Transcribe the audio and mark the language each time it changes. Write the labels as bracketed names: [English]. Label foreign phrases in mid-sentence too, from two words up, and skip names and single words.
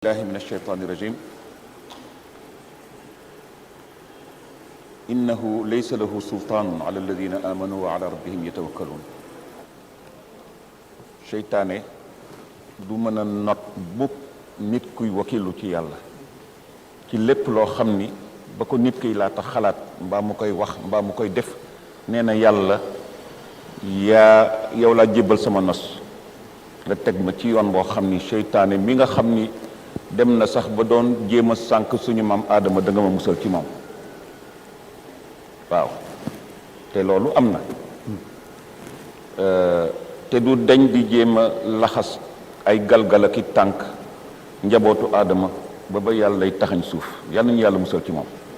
[Arabic] الله من الشيطان الرجيم إنه ليس له سلطان على الذين آمنوا وعلى ربهم يتوكلون [Wolof] seytaane du mën a not bu nit kuy wakilu ci yàlla ci lépp loo xam ni ba ko nit kiy laata xalaat mbaa mu koy wax mbaa mu koy def nee na yàlla yow laa jébbal sama nos nga teg ma ci yoon boo xam ni seytaane mi nga xam ni dem na sax ba doon jéem a sànk suñu maam aadama da nga ma musal ci moom waaw te loolu am na te du dañ di jéem a laxas ay galgal ak i tànk njabootu aadama ba yàlla lay taxañ suuf yàlla nañu yàlla musal ci moom